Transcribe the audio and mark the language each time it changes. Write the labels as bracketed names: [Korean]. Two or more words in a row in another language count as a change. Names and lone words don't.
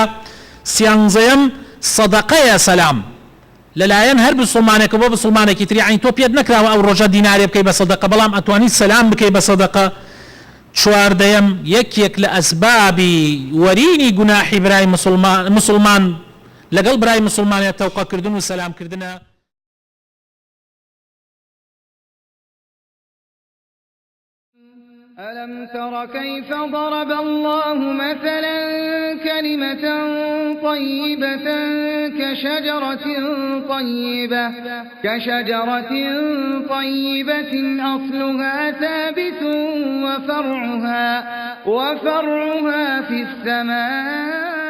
[Central Kurdish] سیانزەیەم سەدەقەیە سەلام لەلایەن هەر بسڵمانێکە بۆ بسڵمانێکی تری. یعنی تۆ پێت نەکراوە ئەو ڕۆژە دینارێ بکەی بە سەدەقە، بەڵام ئەتوانی سەلام بکەی بە سەدەقە. چواردەیەم یەکێک لە ئەسبابی وەرینی گوناحی برای مسلمان لەگەڵ برای مسلمانێت تەوقەکردن و سەلامکردنە. [Arabic] ألم تر كيف ضرب الله مثلا كلمة طيبة كشجرة طيبة أصلها ثابت وفرعها في السماء